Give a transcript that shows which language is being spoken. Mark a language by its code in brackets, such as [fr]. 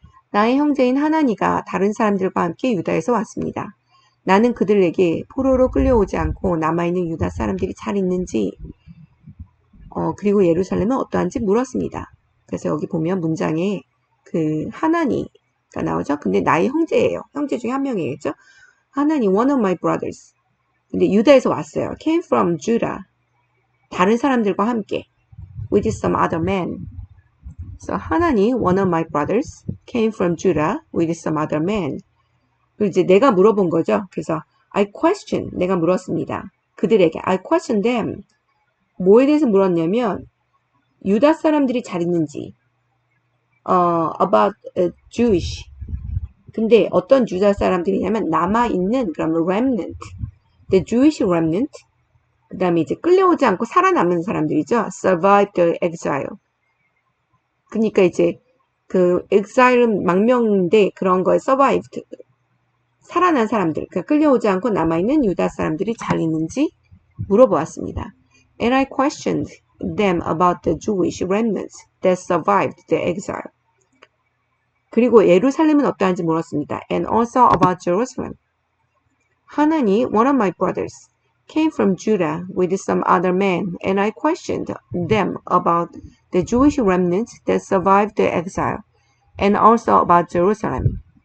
[ko] 나의 형제인 하나니가 다른 사람들과 함께 유다에서 왔습니다. 나는 그들에게 포로로 끌려오지 않고 남아있는 유다 사람들이 잘 있는지 그리고 예루살렘은 어떠한지 물었습니다. 그래서 여기 보면 문장에 하나니가 나오죠. 근데 나의 형제예요. 형제 중에 한 명이겠죠. [en] 하나니 one of my brothers. [ko] 근데 유다에서 왔어요. [en] came from Judah. [ko] 다른 사람들과 함께 [en] with some other men. [ko] 그래서 하나니 [en] one of my brothers came from Judah with some other men. [ko] 그리고 이제 내가 물어본 거죠. 그래서 [en] I questioned, [ko] 내가 물었습니다. 그들에게 [en] I questioned them. [ko] 뭐에 대해서 물었냐면 유다 사람들이 잘 있는지 [en] about Jewish. [ko] 근데 어떤 유다 사람들이냐면 남아있는 그러면 remnant. [en] The Jewish remnant. [ko] 그 다음에 이제 끌려오지 않고 살아남은 사람들이죠. [en] survived the exile. [ko] 그러니까 이제 exile은 망명인데 그런 거에 survived. 살아난 사람들, 그러니까 끌려오지 않고 남아있는 유다 사람들이 잘 있는지 물어보았습니다. [en] And I questioned them about the Jewish remnants that survived the exile. [ko] 그리고 예루살렘은 어떠한지 물었습니다. [en] And also about Jerusalem. 하나니, one of my brothers, came from Judah with some other men, and I questioned them about the Jewish remnants that survived the exile, and also about Jerusalem.